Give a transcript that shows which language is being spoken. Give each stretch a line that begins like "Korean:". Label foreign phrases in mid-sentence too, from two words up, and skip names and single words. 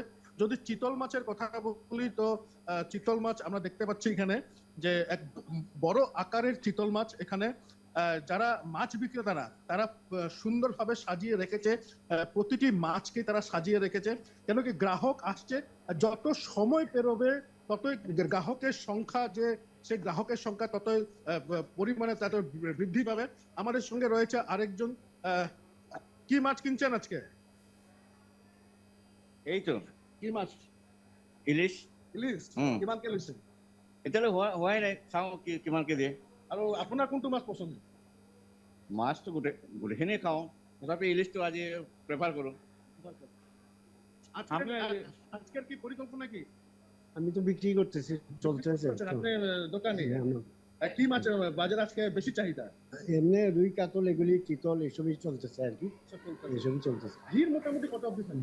Bangla: যদি চিতল মাছের কথা বলি তো চিতল মাছ আমরা দেখতে পাচ্ছি এখানে যে এক বড় আকারের চিতল মাছ এখানে যারা মাছ বিক্রেতারা তারা সুন্দরভাবে সাজিয়ে রেখেছে, প্রতিটি মাছকে তারা সাজিয়ে রেখেছে, কেন কি গ্রাহক আসছে, যত সময় পেরোবে ততই গ্রাহকের সংখ্যা যে সেই গ্রাহকের সংখ্যা ততই পরিমাণে তত বৃদ্ধি পাবে। আমাদের সঙ্গে রয়েছে আরেকজন, কি মাছ কিনছেন আজকে? এই তো কি মাছ? ইলিশ
Assamese: ইলিশ কিমান কে লৈছে? এতিয়ালৈ হোৱাই নাই, চাওঁ কিমানকে দিয়ে। আৰু আপোনাৰ কোনটো মাছ পছন্দ? মাছটো গোটেইখিনিয়ে খাওঁ, তথাপি ইলিশটো আজি প্ৰেফাৰ কৰোঁ।
Bangla: আজকের কি পরিকল্পনা কি? আমি তো বিক্রি করতেছি, চলতেছে। আপনি দোকানে কি মাছ বাজারে আজকে বেশি চাহিদা? এমনি রুই কাতল এগুলি চিতল এসবই চলতেছে আর কি, এসবই চলতেছে। ভিড় মোটামুটি কত অবধি থাকে?